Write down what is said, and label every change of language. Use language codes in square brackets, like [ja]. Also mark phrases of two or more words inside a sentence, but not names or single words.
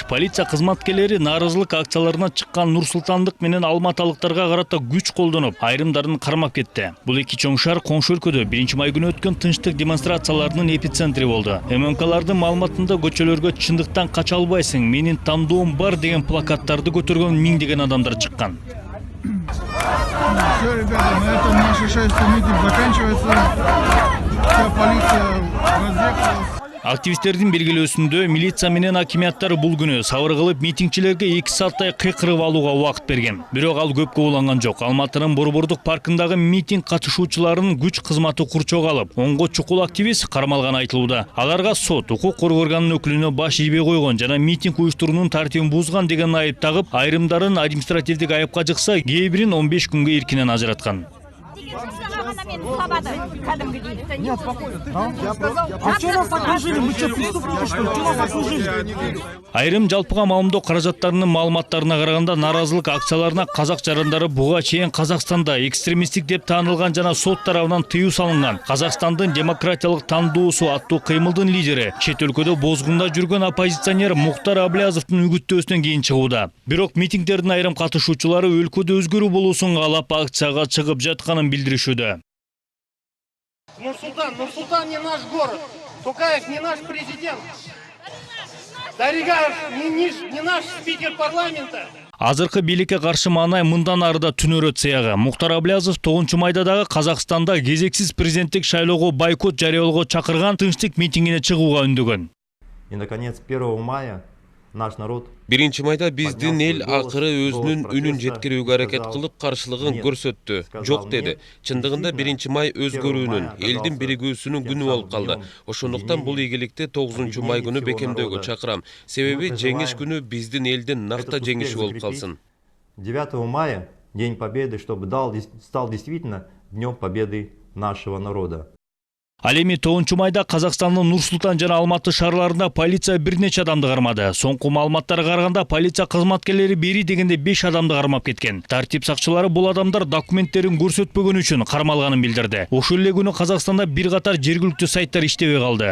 [ky] Полиция кызматкерлери нааразылык акцияларына чыккан нур-султандык менен алматалыктарга карата күч колдонуп, айрымдарын кармап кетти. Бул эки чоң шаар коңшу өлкөдө 1 май күнү өткөн тынчтык демонстрацияларынын эпицентри болду. ММКлардын маалыматында көчөлөргө чындыктан кача албайсың, менин тандоом бар деген плакаттарды көтөргөн миңдеген адамдар чыккан. [ru] Все, ребята, на этом наш шествие митинг заканчивается. Вся полиция разъехалась. [ky] Активисттердин белгилөөсүндө милиция менен акимияттар бул күнү сабыр кылып митингчилерге 2 сааттай кыйкырып алууга убакыт берген. Бирок ал көпкө уланган жок. Алматынын Борбордук паркындагы митинг катышуучуларын күч кызматы курчоого алып, 10го чукул активист кармалганы айтылууда. Аларга сот, укук коргоо органынын өкүлүнө баш ийбей койгон жана митинг уюштуруунун тартибин бузган деген айып тагып, айрымдарын административдик айыпка жыкса, кээ бирин 15 күнгө эркинен ажыраткан. [ru] Нет, спокойно. А что нас окружили? Мы что, преступники, что ли? Что нас окружили? [ky] Айрым жалпыга маалымдоо каражаттарынын маалыматтарына караганда нааразылык акцияларына казак жарандары буга чейин Казакстанда экстремисттик деп таанылган жана сот тарабынан тыюу салынган. Казакстандын демократиялык тандоосу аттуу кыймылдын лидери, чет өлкөдө бозгунда жүргөн оппозиционер Мухтар Аблязовдун үгүттөөсүнөн кийин чыгууда. Бирок митингдердин айрым катышуучулары өлкөдө өзгөрүү болуусун каалап акцияга чыгып жатканын билдиришүүдө. [ru] Нур-Султан не наш город. Токаев не наш президент. Даригаев не наш спикер парламента. [ky] Азыркы бийликке каршы маанай мындан арыда түнөрөт сыягы. Мухтар Аблязов 9 майда дагы Казакстанда кезексиз президенттик шайлоого бойкот жарыялоого чакырган тынчтык митингине чыгууга үндөгөн. [ru] И, наконец, 1 мая наш народ [ky] 1 майда биздин эл акыры өзүнүн үнүн жеткирүүгө аракет кылып каршылыгын көрсөттү. Жок деди. Чындыгында 1 май өзгөрүүнүн, элдин биригүүсүнүн күнү болуп калды. Ошондуктан бул ийгиликти 9 май күнү бекемдөөгө чакырам. Себеби жеңиш күнү биздин элдин накта жеңиши болуп калсын. [ru] 9 мая, День Победы, чтобы стал действительно Днем Победы нашего народа. [ky] Ал эми 9 майда Казакстандын Нур-Султан жана Алматы шаарларында полиция бир нече адамды кармады. Соңку маалыматтарга караганда полиция кызматкерлери бери дегенде 5 адамды кармап кеткен. Тартип сакчылары бул адамдар документтерин көрсөтпөгөн үчүн кармалганын билдирди. Ошол эле күнү Казакстанда бир катар жергиликтүү сайттар иштебей калды.